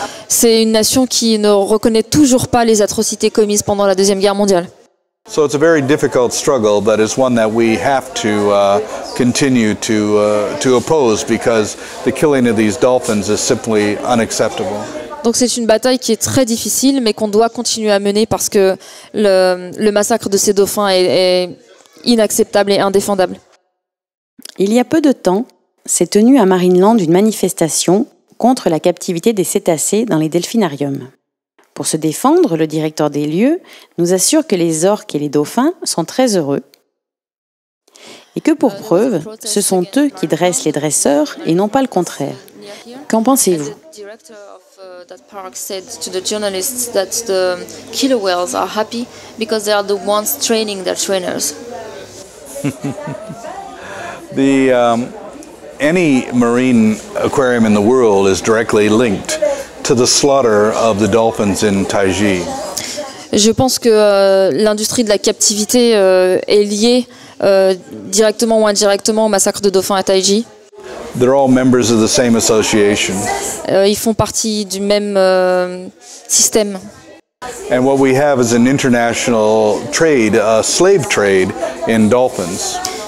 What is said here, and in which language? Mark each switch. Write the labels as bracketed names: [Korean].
[French] C'est une nation qui ne reconnaît toujours pas les atrocités commises pendant la Deuxième Guerre mondiale. [English] So it's a very difficult struggle, but it's one that we have to continue to oppose because the killing of these dolphins is simply unacceptable. [French] Donc c'est une bataille qui est très difficile, mais qu'on doit continuer à mener parce que le massacre de ces dauphins est inacceptable et indéfendable. Il y a peu de temps, s'est tenue à Marineland une manifestation contre la captivité des cétacés dans les delphinariums. Pour se défendre, le directeur des lieux nous assure que les orques et les dauphins sont très heureux et que pour preuve, ce sont eux qui dressent les dresseurs et non pas le contraire. Qu'en pensez-vous? [English] That park said to the journalists that the killer whales are happy because they are the ones training their trainers. Any marine aquarium in the world is directly linked to the slaughter of the dolphins in Taiji. [French] Je pense que l'industrie de la captivité est liée directement ou indirectement au massacre de dauphins à Taiji. [English] They're all members of the same association. [French] Ils font partie du même système. [English] And what we have is an international trade, a slave trade in dolphins.